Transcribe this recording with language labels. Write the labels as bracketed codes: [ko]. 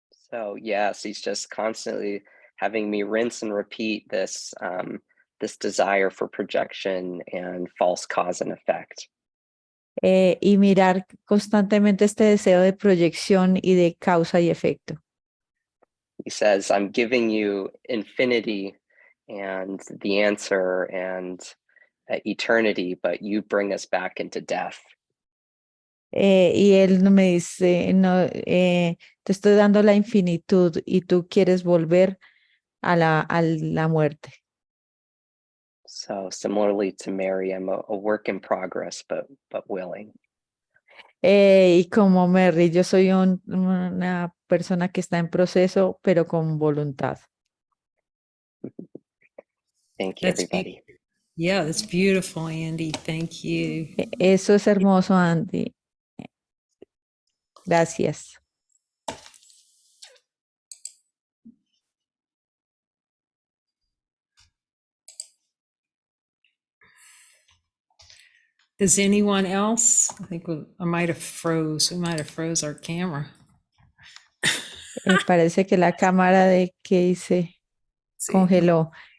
[en] So yes, he's just constantly having me rinse and repeat this desire for projection and false cause and effect. [es] Y mirar constantemente este deseo de proyección y de causa y efecto. [en] He says, I'm giving you infinity and the answer and eternity, but you bring us back into death. [es] Y él me dice, no, te estoy dando la infinitud y tú quieres volver a la muerte. [en] So similarly to Mary, I'm a work in progress, but willing. [es] Y como Mary, yo soy una persona que está en proceso, pero con voluntad. [en] Thank you, everybody. Yeah, that's beautiful, Andy. Thank you. [es] Eso es hermoso, Andy. Gracias. [en] Does anyone else? I think I might have froze. We might have froze our camera. [es] Parece que la cámara de Kay se congeló.